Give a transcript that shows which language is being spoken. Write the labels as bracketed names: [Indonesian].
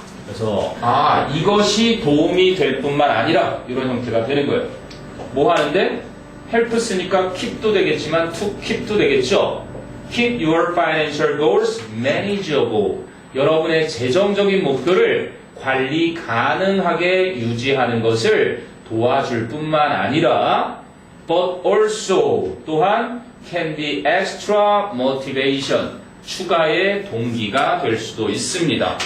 [Korean] 그래서 이것이 도움이 될 뿐만 아니라 이런 형태가 되는 거예요. 뭐 하는데? help 쓰니까 keep도 되겠지만 to keep도 되겠죠. [English] Keep your financial goals manageable. [Korean] 여러분의 재정적인 목표를 관리 가능하게 유지하는 것을 도와줄 뿐만 아니라 [English] but also [Korean] 또한 [English] can be extra motivation. [Korean] 추가의 동기가 될 수도 있습니다.